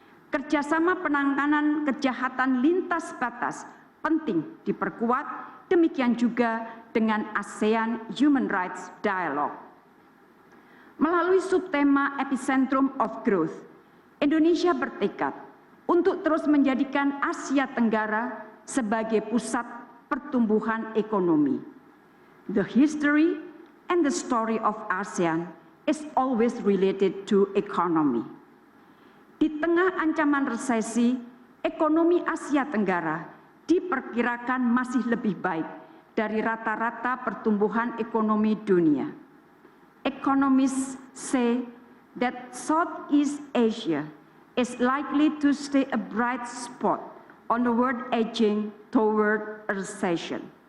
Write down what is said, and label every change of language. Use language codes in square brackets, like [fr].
[id] Kerjasama penanganan kejahatan lintas batas penting diperkuat, demikian juga dengan ASEAN Human Rights Dialogue. Melalui subtema Epicentrum of Growth, Indonesia bertekad untuk terus menjadikan Asia Tenggara sebagai pusat pertumbuhan ekonomi. [en] The history and the story of ASEAN is always related to economy. [id] Di tengah ancaman resesi, ekonomi Asia Tenggara diperkirakan masih lebih baik dari rata-rata pertumbuhan ekonomi dunia. [en] Economists say that Southeast Asia is likely to stay a bright spot on the world edging toward a recession.